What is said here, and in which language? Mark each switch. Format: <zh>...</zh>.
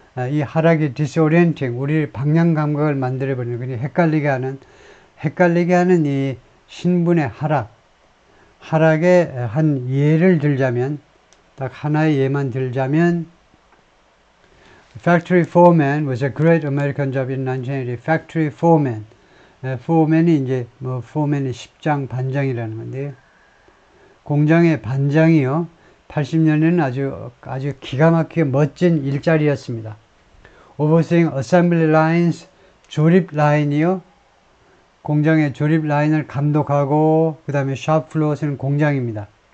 <ko>이 하락이 disorienting, 우리 방향 감각을 만들어버리는, 그냥 헷갈리게 하는 이 신분의 하락의 한 예를 들자면, 딱 하나의 예만 들자면,</ko> <en>Factory foreman was a great American job in 1980. Factory foreman.</en> <ko>foreman이 이제 뭐 foreman이 십장 반장이라는 건데요. 공장의 반장이요. 80년에는 아주 기가 막히게 멋진 일자리였습니다.</ko> <en>Overseeing assembly lines,</en> <ko>조립 라인이요. 공장의 조립 라인을 감독하고 그 다음에 shop floor는 공장입니다.</ko>